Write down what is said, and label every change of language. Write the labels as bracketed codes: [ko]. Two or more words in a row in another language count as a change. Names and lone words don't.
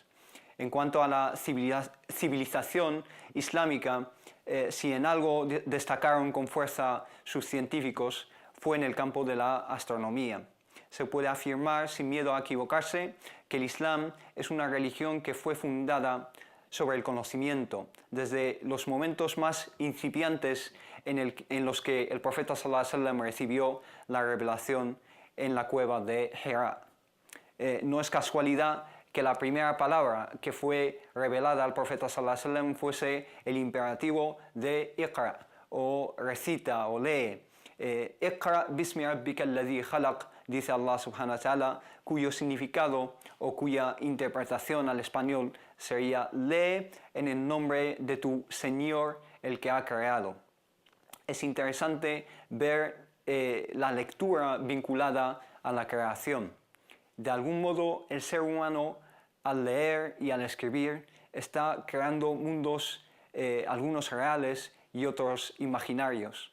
[es] En cuanto a la civilización islámica, si en algo destacaron con fuerza sus científicos, fue en el campo de la astronomía. Se puede afirmar, sin miedo a equivocarse, que el Islam es una religión que fue fundada sobre el conocimiento, desde los momentos más incipiantes en los que el profeta [ar] صلى الله عليه وسلم [es] recibió la revelación en la cueva de Hira. No es casualidad que la primera palabra que fue revelada al profeta [ar] صلى الله عليه وسلم [es] fuese el imperativo de Iqra, o recita o lee. [ar] اقرأ باسم ربك الذي خلق, dice Allah سبحانه وتعالى, [es] cuyo significado o cuya interpretación al español sería: lee en el nombre de tu Señor, el que ha creado. Es interesante ver la lectura vinculada a la creación. De algún modo, el ser humano, al leer y al escribir, está creando mundos, algunos reales y otros imaginarios.